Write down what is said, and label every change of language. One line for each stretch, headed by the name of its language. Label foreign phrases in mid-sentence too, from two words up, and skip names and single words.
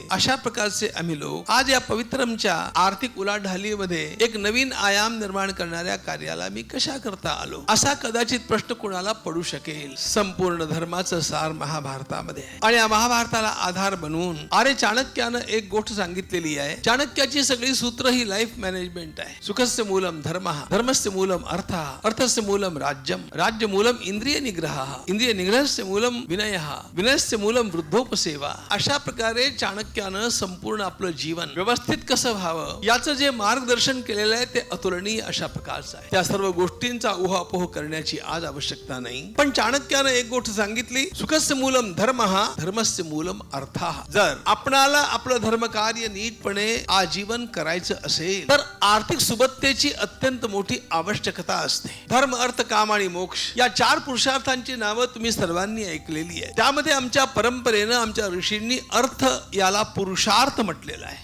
Marathi: अशा प्रकारचे आम्ही लोक आज या पवित्रमच्या आर्थिक उलाढालीमध्ये एक नवीन आयाम निर्माण करणाऱ्या कार्याला मी कशा करता आलो असा कदाचित प्रश्न कोणाला पडू शकेल. संपूर्ण धर्माचं सार महाभारतामध्ये आहे आणि या महाभारताला आधार बनवून आर्य चाणक्यानं एक गोष्ट सांगितलेली आहे. चाणक्याची सगळी सूत्र ही
English: life management
Marathi: आहे.
Sanskrit: सुखस्य मूलम धर्मः, धर्मस्य मूलम अर्थः, अर्थस्य मूलम राज्यम, राज्य मूलम इंद्रिय निग्रहः, इंद्रिय निग्रहस्य मूलम विनयः, विनयस्य मूलम वृद्धोपसेवा.
Marathi: अशा प्रकारे चाणक्यानं संपूर्ण आपलं जीवन व्यवस्थित कसं व्हावं याचं जे मार्गदर्शन केलेलं आहे ते अतुलनीय अशा प्रकारचं आहे. त्या सर्व गोष्टींचा उहापोह करण्याची आज आवश्यकता नाही. पण चाणक्यानं एक गोष्ट सांगितली,
Sanskrit: सुखस्य मूलम धर्मः, धर्मस्य मूलम अर्थः.
Marathi: जर आपणाला आपलं धर्मकार्य नीटपणे आजीवन करायचं असेल तर आर्थिक सुबत्तेची अत्यंत मोठी आवश्यकता असते. धर्म अर्थ काम आणि मोक्ष या 4 पुरुषार्थांची नावं तुम्ही सर्वांनी ऐकलेली आहे. त्यामध्ये आमच्या परंपरेनं आमच्या ऋषींनी अर्थ याला पुरुषार्थ म्हटलेला आहे.